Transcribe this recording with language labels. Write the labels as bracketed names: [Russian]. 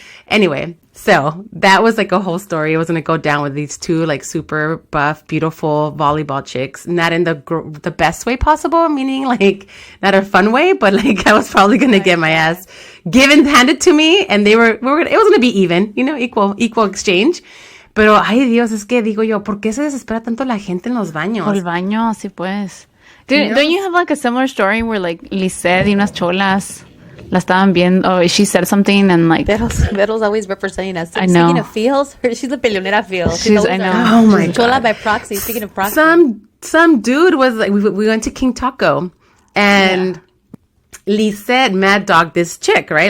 [English] Anyway, so that was like a whole story. I was going to go down with these two like super buff, beautiful volleyball chicks, not in the best way possible, meaning like not a fun way, but like I was probably going to get my ass handed to me, and it was going to be even, equal exchange. [Spanish] Pero, ay Dios, es que digo yo, ¿por qué se desespera tanto la gente en los baños? Por el baño, sí pues. [English] Don't you have like a similar story where like Lisette [Spanish] y unas cholas la estaban viendo, [English] she said something and like... Vero's always representing us. I know. Speaking of feels, she's a peleonera feel. I know. Oh my God. Chola by proxy. Speaking of proxy. Some dude was like, we went to King Taco, and Lisette mad dogged this chick, right?